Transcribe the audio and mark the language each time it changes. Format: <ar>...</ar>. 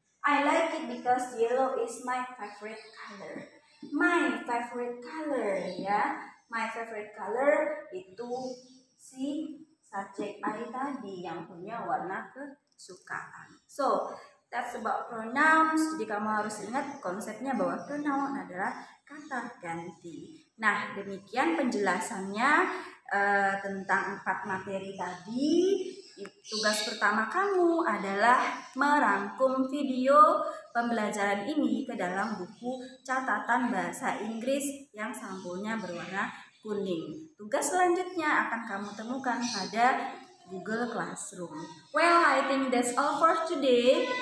<en>I like it because yellow is my favorite color. My favorite color,</en> <id>ya. My favorite color itu si subjek I tadi yang punya warna kesukaan.</id> <en>So, that's about pronouns.</en> <id>Jadi kamu harus ingat konsepnya bahwa pronoun adalah kata ganti. Nah, demikian penjelasannya tentang 4 materi tadi. Tugas pertama kamu adalah merangkum video pembelajaran ini ke dalam buku catatan bahasa Inggris yang sampulnya berwarna kuning. Tugas selanjutnya akan kamu temukan pada Google Classroom.</id> <en>Well, I think that's all for today.</en>